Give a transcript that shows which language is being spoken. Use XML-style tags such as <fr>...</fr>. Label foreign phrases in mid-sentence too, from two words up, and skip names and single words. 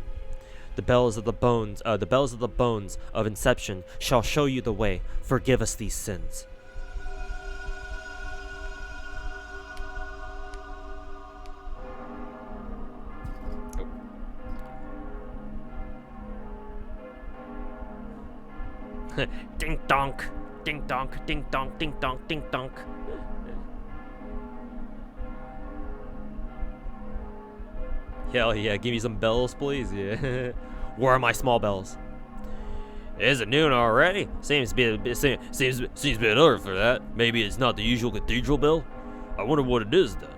<en>The bells of the bones of Inception shall show you the way. Forgive us these sins. Ding donk, ding donk, ding donk, ding donk, ding donk. Hell yeah, give me some bells, please. Yeah. Where are my small bells? Is it noon already? Seems a bit early for that. Maybe it's not the usual cathedral bell? I wonder what it is then.</en>